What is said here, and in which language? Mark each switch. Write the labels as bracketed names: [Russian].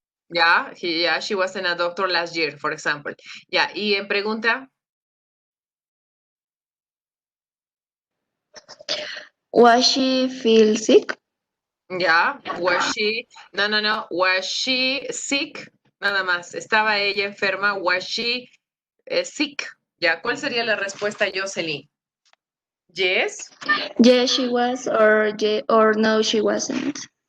[English] Yeah, she wasn't a doctor last year, for example. [Spanish] Ya, y en pregunta. [English] Was she feel sick? Ya, was she, no, was she sick? [Spanish] Nada más, ¿estaba ella enferma? [English] Was she sick? [Spanish] Ya, ¿cuál sería la respuesta, Jocelyn? [English] Yes? Yes, she was, or no, she wasn't.